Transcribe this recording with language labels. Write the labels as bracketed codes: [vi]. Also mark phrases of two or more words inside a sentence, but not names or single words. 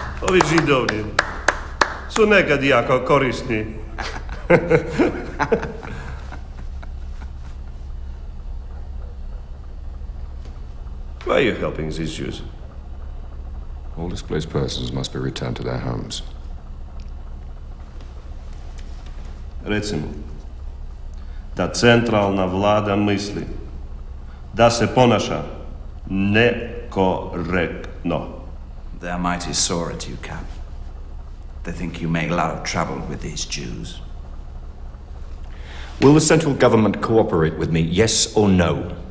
[hr] Ovi Židovni su nekad jako korisni. [en] Why are you helping these Jews? All displaced persons must be returned to their homes. [hr] Recimo, da centralna vlada misli da se ponaša nekorektno. [en] They're mighty sore at you, Cap. They think you make a lot of trouble with these Jews. Will the central government cooperate with me, yes or no?